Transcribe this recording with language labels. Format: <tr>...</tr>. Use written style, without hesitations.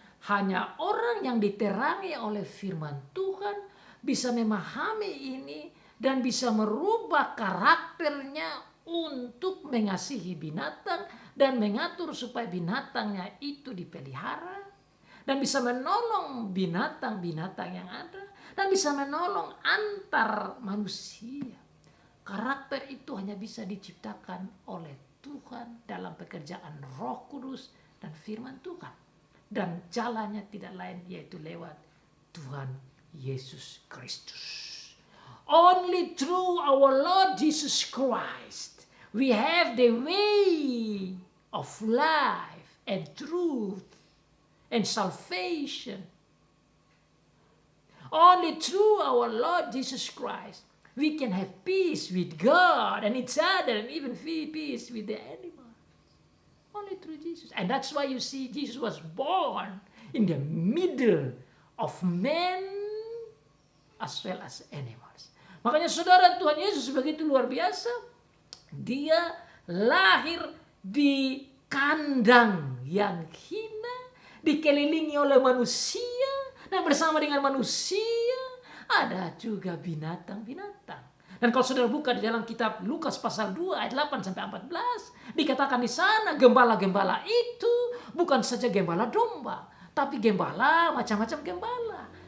<id>Hanya orang yang diterangi oleh firman Tuhan bisa memahami ini dan bisa merubah karakternya untuk mengasihi binatang dan mengatur supaya binatangnya itu dipelihara dan bisa menolong binatang-binatang yang ada dan bisa menolong antar manusia. Karakter itu hanya bisa diciptakan oleh Tuhan dalam pekerjaan Roh Kudus dan firman Tuhan. Dan jalannya tidak lain yaitu lewat Tuhan Yesus Kristus.</id> <en>Only through our Lord Jesus Christ we have the way of life and truth and salvation. Only through our Lord Jesus Christ we can have peace with God and each other and even peace with the animals. Only through Jesus. And that's why you see Jesus was born in the middle of men as well as animals.</en> <id>Makanya saudara, Tuhan Yesus begitu luar biasa. Dia lahir di kandang yang hina, dikelilingi oleh manusia, dan bersama dengan manusia ada juga binatang-binatang. Dan kalau saudara buka di dalam kitab Lukas pasal 2 ayat 8 sampai 14, dikatakan di sana gembala-gembala itu bukan saja gembala domba, tapi gembala macam-macam gembala.</id>